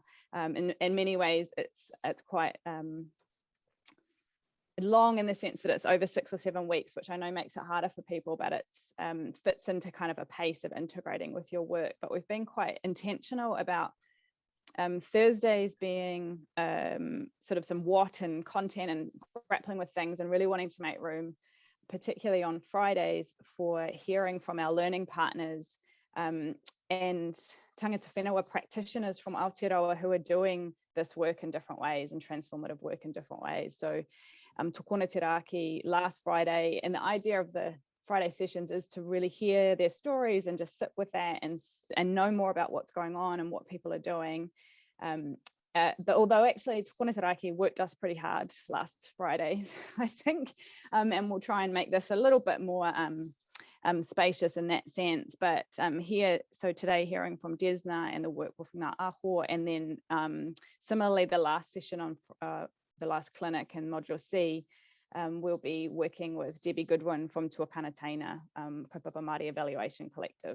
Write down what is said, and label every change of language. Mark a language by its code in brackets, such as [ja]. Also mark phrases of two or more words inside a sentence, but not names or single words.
[en] In many ways, it's quite long in the sense that it's over 6 or 7 weeks, which I know makes it harder for people, but it's fits into kind of a pace of integrating with your work. But we've been quite intentional about Thursdays being sort of some what and content and grappling with things, and really wanting to make room, particularly on Fridays, for hearing from our learning partners and [mi] tangata whenua [en] practitioners from Aotearoa who are doing this work in different ways and transformative work in different ways. So tōkona te raki last Friday, and the idea of the Friday sessions is to really hear their stories and just sit with that and know more about what's going on and what people are doing. Although actually tōkona te raki worked us pretty hard last Friday, I think, and we'll try and make this a little bit more spacious in that sense. But here, so today hearing from Desna and the work with Ngā Aho, and then similarly the last session on the last clinic in module C, we'll be working with Debbie Goodwin from Tuakana Taina, Kaupapa Māori Evaluation Collective.